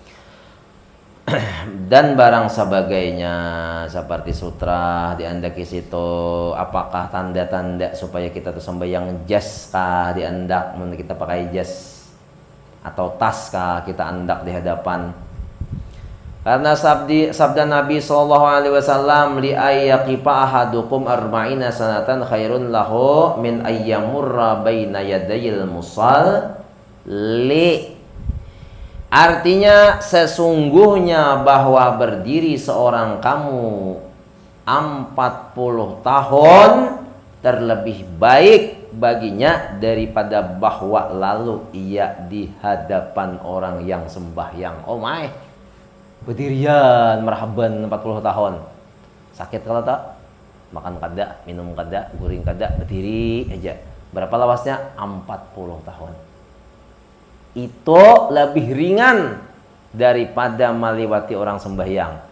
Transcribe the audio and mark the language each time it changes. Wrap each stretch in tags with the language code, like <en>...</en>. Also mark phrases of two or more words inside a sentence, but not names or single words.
<bjn>Dan barang sebagainya seperti sutra diandak situ, apakah tanda-tanda supaya kita tuh sembahyang jas kah diandak mun kita pakai jas atau tas kah kita andak di hadapan.</bjn> <id>Karena sabda Nabi</id> <ar>SAW لأن يقف أحدكم أربعين سنة خير له من أن يمر بين يدي المصلي.</ar> <id>Artinya sesungguhnya bahwa berdiri seorang kamu 40 tahun terlebih baik baginya daripada bahwa lalu ia di hadapan orang yang sembahyang.</id> <en>Oh my,</en> <bjn>berdirian marhaban 40 tahun. Sakit kalau tak? Makan kada, minum kada, guring kada, berdiri aja. Berapa lawasnya? 40 tahun. Itu lebih ringan daripada meliwati orang sembahyang.</bjn>